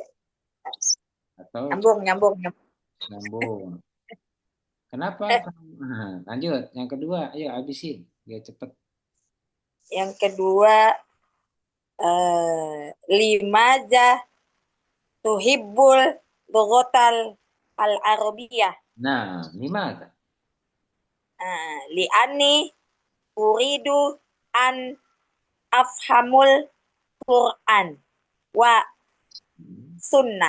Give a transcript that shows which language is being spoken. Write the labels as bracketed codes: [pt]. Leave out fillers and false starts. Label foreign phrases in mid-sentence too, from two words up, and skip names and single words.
[id] Atau nyambung. Kenapa? Lanjut. Yang kedua, ayo habisin. Biar cepet. Yang kedua, [ar] لماذا تحب اللغة العربية. Nah, limaza? لأني أريد أن أفهم القرآن والسنة.